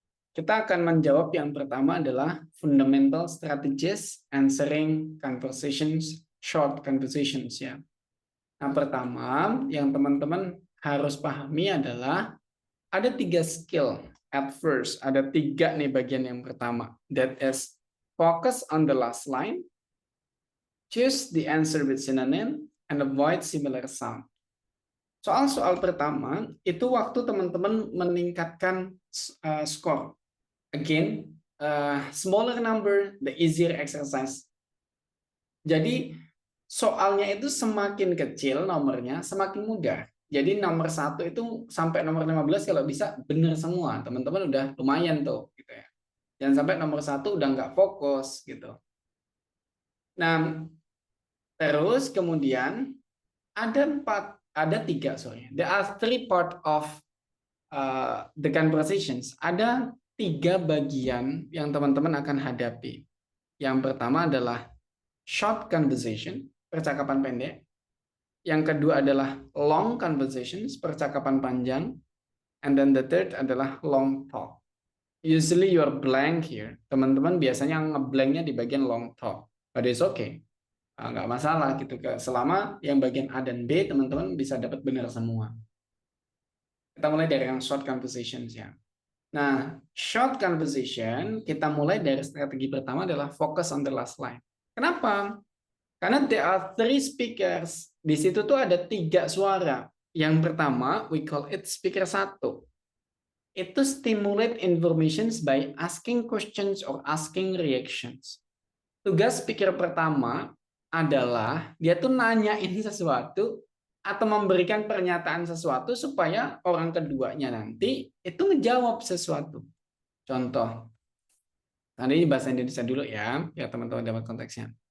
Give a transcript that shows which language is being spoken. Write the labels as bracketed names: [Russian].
[Indonesian] Kita akan menjawab yang pertama adalah [English] fundamental strategies answering conversations, short conversations [Indonesian] ya. Nah, pertama yang teman-teman harus pahami adalah ada 3 skill [English] at first. [Indonesian] Ada 3 nih bagian yang pertama. [English] That is focus on the last line, choose the answer with synonym, and avoid similar sound. [Indonesian] Soal-soal pertama itu waktu teman-teman meningkatkan skor. [English] Again, smaller number, the easier exercise. [Indonesian] Jadi soalnya itu semakin kecil nomornya, semakin mudah. Jadi nomor 1 itu sampai nomor 15 kalau bisa benar semua. Teman-teman udah lumayan tuh. Gitu ya. Jangan sampai nomor 1 udah nggak fokus. Gitu. Nah, terus kemudian ada tiga, sorry. [English] There are three part of the conversations. [Indonesian] Ada 3 bagian yang teman-teman akan hadapi. Yang pertama adalah short conversation, percakapan pendek. Yang kedua adalah long conversations, percakapan panjang. [English] And then the third [Indonesian] adalah [English] long talk. Usually you're blank here. [Indonesian] Teman-teman biasanya ngeblanknya di bagian long talk. [English] But it's okay. [Indonesian] Nggak masalah gitu. Selama yang bagian A dan B, teman-teman bisa dapat benar semua. Kita mulai dari yang short conversations ya. Nah, short conversation, kita mulai dari strategi pertama adalah [English] focus on the last line. [Indonesian] Kenapa? Karena [English] there are 3 speakers. [Indonesian] Di situ tuh ada 3 suara. Yang pertama, [English] we call it speaker 1. [Indonesian] Itu [English] stimulate informations by asking questions or asking reactions. [Indonesian] Tugas speaker pertama adalah dia tuh nanyain sesuatu atau memberikan pernyataan sesuatu supaya orang keduanya nanti itu ngejawab sesuatu. Contoh, ini bahasa Indonesia dulu ya, biar teman-teman dapat konteksnya.